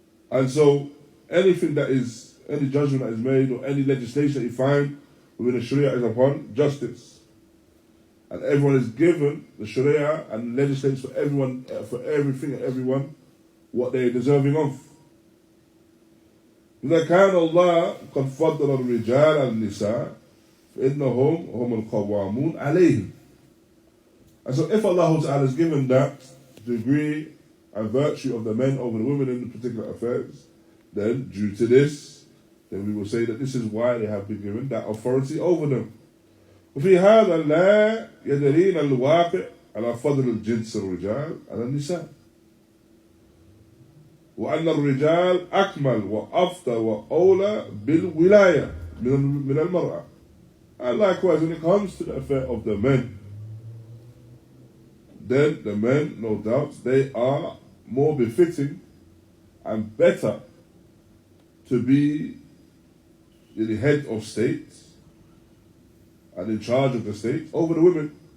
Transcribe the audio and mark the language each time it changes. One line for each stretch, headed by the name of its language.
English: And so anything that is, any judgment that is made or any legislation that you find within the Sharia is upon justice. And everyone is given the Sharia and legislates for everyone, for everything and everyone, what they are deserving of.
Arabic: إذا كان الله قد فضل الرجال على النساء فإنهم هم القوامون عليهم.
English: And so if Allah Ta'ala has given that degree and virtue of the men over the women in the particular affairs, then due to this, then we will say that this is why they have been given that authority over them.
Arabic: وفي هذا لا يدلين الواقع على فضل الجنس الرجال على النساء. وأن الرجال أكمل وأفضل وأولى بالولاية من المرأة.
English: And likewise, when it comes to the affair of the men, then the men, no doubt, they are more befitting and better to be the head of state and in charge of the state over the women.